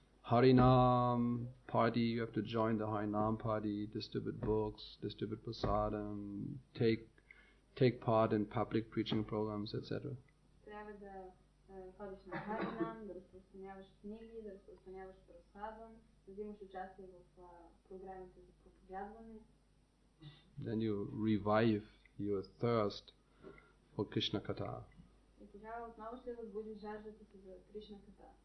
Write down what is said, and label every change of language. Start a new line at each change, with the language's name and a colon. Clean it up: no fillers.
English: Harinam party, you have to join the Harinam party, distribute books, distribute prasadam, take part in public preaching programs, etc.
Bulgarian: Трябва да ходиш на Харинам, да разпространяваш книги, да разпространяваш прасадам, да взимаш участие в програмите за проповядване.
English: Then you revive your thirst for Krishna Katha.
Bulgarian: И тогава отново ще възбуди жаждата си за Кришна Ката.